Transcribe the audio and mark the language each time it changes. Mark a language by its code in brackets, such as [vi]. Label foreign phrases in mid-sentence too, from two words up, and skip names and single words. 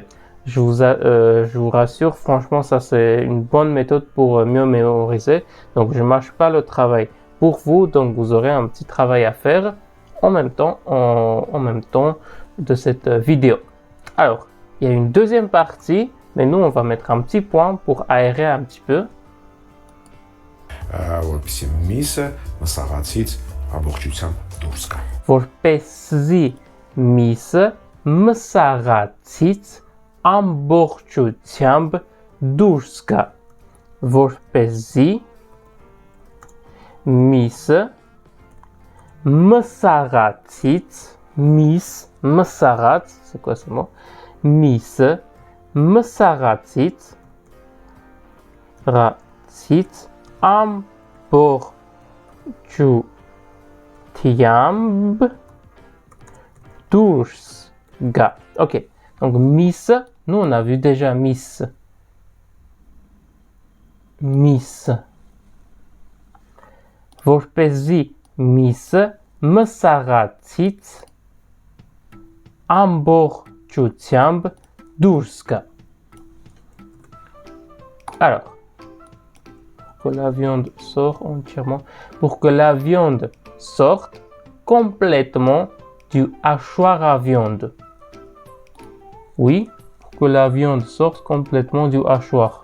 [fr] Je vous rassure, franchement, ça c'est une bonne méthode pour mieux mémoriser. Donc, je ne mâche pas le travail pour vous, donc vous aurez un petit travail à faire en même temps de cette vidéo. Alors, il y a une deuxième partie. Mais nous, on va mettre un petit point pour aérer un petit peu. [hy] Որպեսզի միսը մսաղացից ամբողջությամբ դուրս գա։ Որպեսզի միսը մսաղացից ամբողջությամբ դուրս գա։ Որպեսզի միսը մսաղացից մսաղաց, [fr] c'est quoi ce mot? [hy] Միսը մսաղացից ամբողջությամբ դուրս գա. [fr] Ok, donc mis, nous on a vu déjà mis. [hy] Որպեսզի միսը մսաղացից ամբողջությամբ դուրս գա. [fr] Alors, pour que la viande sorte entièrement, pour que la viande sorte complètement du hachoir à viande. Oui, pour que la viande sorte complètement du hachoir.